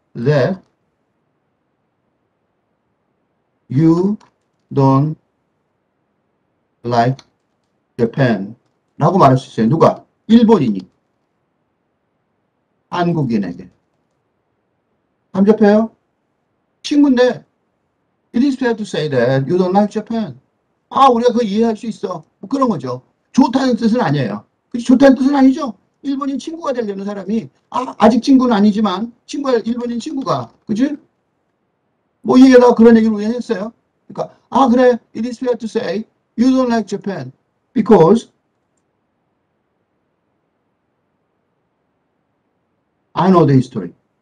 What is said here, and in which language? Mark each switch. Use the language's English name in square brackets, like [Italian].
[English] That you don't like Japan. [Korean] 라고 말할 수 있어요. 누가? 일본인이. 한국인에게. 감접해요? 친구인데, [English] it is fair to say that you don't like Japan. [Korean] 우리가 그거 이해할 수 있어. 뭐 그런 거죠. 좋다는 뜻은 아니에요. 그치? 좋다는 뜻은 아니죠. 일본인 친구가 되려는 사람이, 아직 친구는 아니지만, 일본인 친구가, 그지? 뭐 얘기하다가 그런 얘기를 우연히 했어요. 그러니까 그래, [English] it is fair to say you don't like Japan because I know the history.